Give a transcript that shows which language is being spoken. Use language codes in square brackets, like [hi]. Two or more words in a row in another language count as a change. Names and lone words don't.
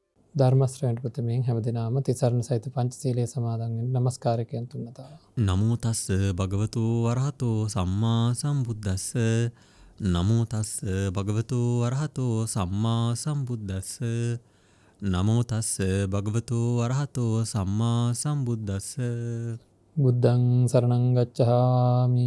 [si] ධර්ම ශ්‍රවණයට ප්‍රථමයෙන් හැමදෙනාම තිසරණ සහිත පංචශීලයේ සමාදන් වෙන්න নমස්කාරකයන් තුන්වතාව. [pi] නමෝ තස්ස භගවතු වරහතෝ සම්මා සම්බුද්දස්ස නමෝ තස්ස භගවතු වරහතෝ සම්මා සම්බුද්දස්ස නමෝ තස්ස භගවතු වරහතෝ සම්මා සම්බුද්දස්ස බුද්ධං සරණං ගච්ඡාමි.